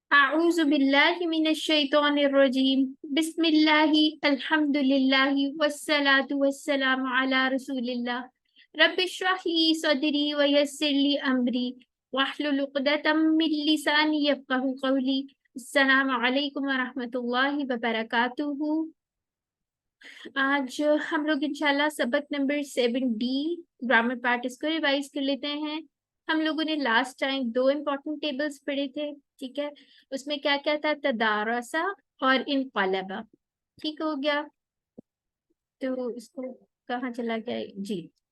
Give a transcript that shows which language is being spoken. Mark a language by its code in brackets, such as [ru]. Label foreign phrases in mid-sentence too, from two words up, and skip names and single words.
[ar] أعوذ بالله من الشيطان الرجيم۔ بسم الله الحمد لله والصلاة والسلام على رسول الله. رب اشرح لي صدري ويسر لي أمري واحلل عقدة من لساني يفقهوا قولي. السلام عليكم ورحمة الله وبركاته. [hi] आज हम लोग इंशाल्लाह सबक नंबर 7D [en] grammar part [hi] इसको रिवाइज कर लेते हैं। हम लोगों ने लास्ट टाइम 2 [en] important tables [hi] पढ़े थे, ठीक है। उसमें क्या क्या था, तदारसा और इनक़लबा। ठीक हो गया। तो इसको कहाँ चला गया जी।